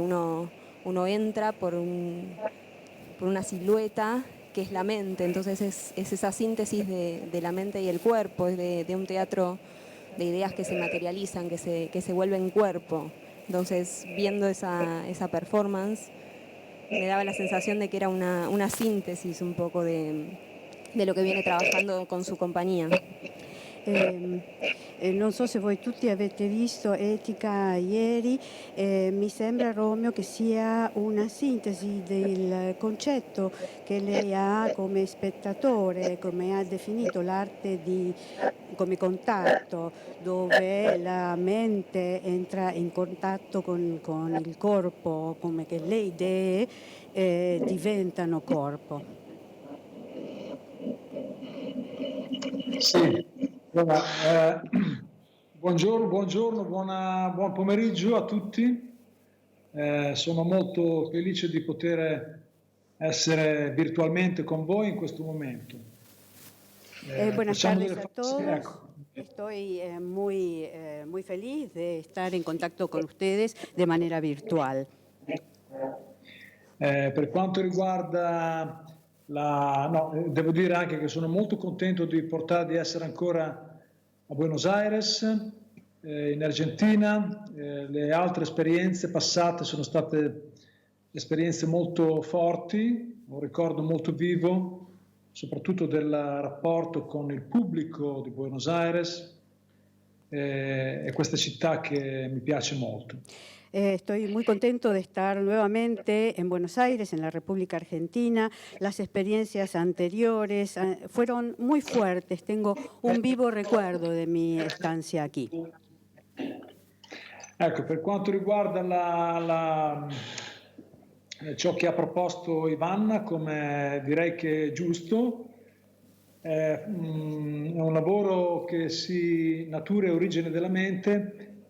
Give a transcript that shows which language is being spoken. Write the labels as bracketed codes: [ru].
[es] Uno entra por una silueta que es la mente, entonces es esa síntesis de la mente y el cuerpo, es de un teatro de ideas que se materializan, que se vuelven cuerpo. Entonces, viendo esa performance, me daba la sensación de que era una síntesis un poco de lo que viene trabajando con su compañía. [it] Non so se voi tutti avete visto Etica ieri, mi sembra, Romeo, che sia una sintesi del concetto che lei ha come spettatore, come ha definito l'arte come contatto, dove la mente entra in contatto con il corpo, come che le idee diventano corpo. Sì, allora, buongiorno, buon pomeriggio a tutti. Sono molto felice di poter essere virtualmente con voi in questo momento. [es] Buenas tardes a todos. [it] Ecco. [es] Estoy muy feliz de estar en contacto con ustedes de manera virtual. [it] Per quanto riguarda devo dire anche che sono molto contento di essere ancora a Buenos Aires, in Argentina. Le altre esperienze passate sono state esperienze molto forti, un ricordo molto vivo, soprattutto del rapporto con il pubblico di Buenos Aires, e questa città che mi piace molto. [es] Estoy muy contento de estar nuevamente en Buenos Aires, en la República Argentina. Las experiencias anteriores fueron muy fuertes. Tengo un vivo recuerdo de mi estancia aquí. [it] Ecco, per quanto riguarda ciò che ha proposto Ivana, come direi che è giusto, è un lavoro che natura e origine della mente.